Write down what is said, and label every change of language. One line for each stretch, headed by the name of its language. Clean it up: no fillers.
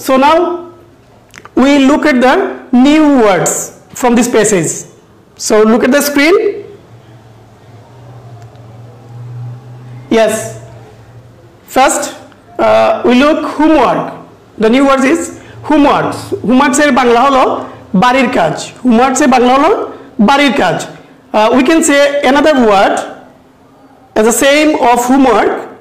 English: So now we look at the new words from this passage. So look at the screen. Yes. First we look homework. The new word is homework.
Bangla: Homework এর বাংলা হলো বাড়ির কাজ। Homework এর বাংলা হলো বাড়ির কাজ।
English: We can say another word as the same of homework.